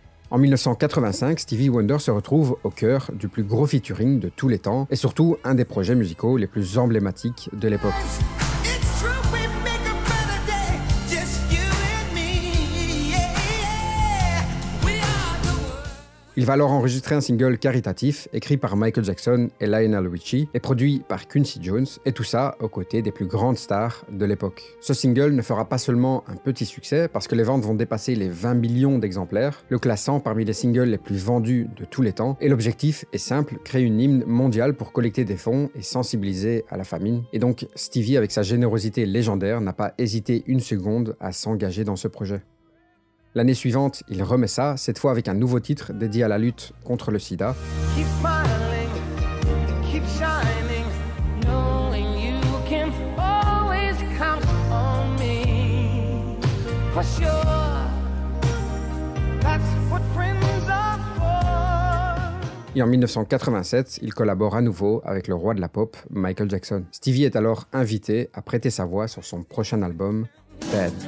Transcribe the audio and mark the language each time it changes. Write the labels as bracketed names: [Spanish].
[French] En 1985, Stevie Wonder se retrouve au cœur du plus gros featuring de tous les temps et surtout un des projets musicaux les plus emblématiques de l'époque. [English] It's true, we make a better day, just you and me, yeah. We are the world. [French] Il va alors enregistrer un single caritatif écrit par Michael Jackson et Lionel Richie et produit par Quincy Jones, et tout ça aux côtés des plus grandes stars de l'époque. Ce single ne fera pas seulement un petit succès parce que les ventes vont dépasser les 20 millions d'exemplaires, le classant parmi les singles les plus vendus de tous les temps, et l'objectif est simple, créer une hymne mondiale pour collecter des fonds et sensibiliser à la famine. Et donc Stevie, avec sa générosité légendaire, n'a pas hésité une seconde à s'engager dans ce projet. L'année suivante, il remet ça, cette fois avec un nouveau titre dédié à la lutte contre le sida. [English] Keep smiling, keep shining, knowing you can always count on me. For sure, that's what friends are for. [French] Et en 1987, il collabore à nouveau avec le roi de la pop, Michael Jackson. Stevie est alors invité à prêter sa voix sur son prochain album, Bad.